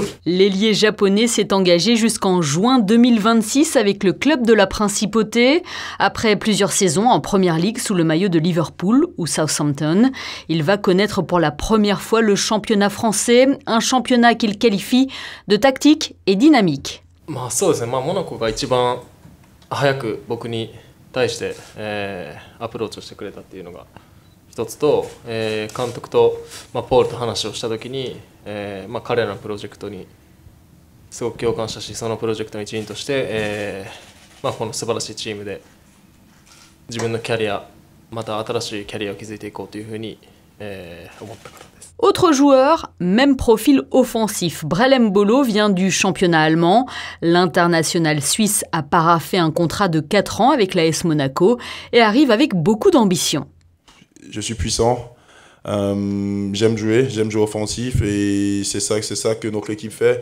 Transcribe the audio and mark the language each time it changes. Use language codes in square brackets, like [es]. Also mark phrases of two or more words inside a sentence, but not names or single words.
[fr] L'ailier japonais s'est engagé jusqu'en juin 2026 avec le club de la Principauté. Après plusieurs saisons en Première Ligue sous le maillot de Liverpool ou Southampton, il va connaître pour la première fois le championnat français, un championnat qu'il qualifie de tactique et dynamique. [ja] そうですね。モナコが一番早く僕に対して、アプローチをしてくれたっていうのが一つと、監督と、ポールと話をしたときに、彼らのプロジェクトにすごく共感したし、そのプロジェクトの一員として、この素晴らしいチームで自分のキャリア、また新しいキャリアを築いていこうというふうに、思ったからです。 [fr] Autre joueur, même profil offensif. Brel Mbolo vient du championnat allemand. L'international suisse a paraphé un contrat de 4 ans avec l'AS Monaco et arrive avec beaucoup d'ambition. Je suis puissant, j'aime jouer offensif et c'est ça que notre équipe fait.